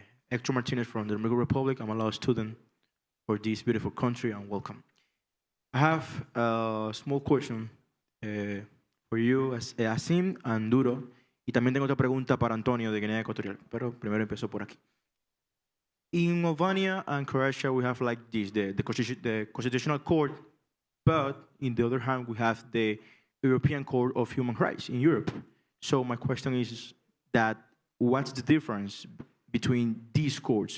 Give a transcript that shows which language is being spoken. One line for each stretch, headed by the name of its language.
English: Hector Martinez from the Dominican Republic. I'm a law student for this beautiful country, and welcome. I have a small question for you, Asim and Duro,
Spanish: y también tengo otra pregunta para Antonio de Guinea Equatorial, pero primero empiezo por aquí.
English: In Albania and Croatia, we have like this, the Constitutional Court, but in the other hand, we have the European Court of Human Rights in Europe. So my question is that what's the difference between these courts?